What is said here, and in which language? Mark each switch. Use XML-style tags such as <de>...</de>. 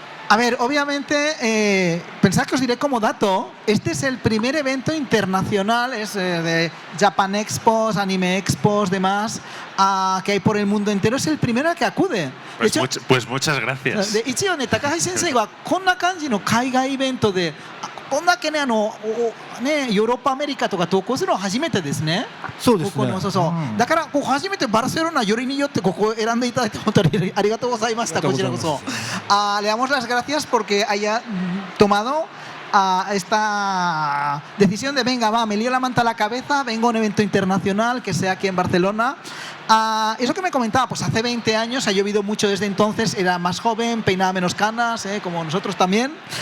<es>A ver, obviamente, pensad que os diré como dato, este es el primer evento internacional, es de Japan Expos, Anime Expos, demás, que hay por el mundo entero, es el primero al que acude. Pues muchas gracias.</es> <ja>で一応ね、高橋先生はこんな感じの海外イベントでこんだけねヨーロッパアメリカとか投稿するのは初めてですね。そうですね。だから初めてバルセロナよりによってここを選んでいただいて本当にありがとうございました。こちらこそ。</ja> <es>Le damos las gracias porque haya tomado esta decisión de venga, me lío la manta a la cabeza, vengo a un evento internacional que sea aquí en Barcelona. Eso que me comentaba, pues hace 20 años, ha llovido mucho desde entonces, era más joven, peinaba menos canas, como nosotros también.</es>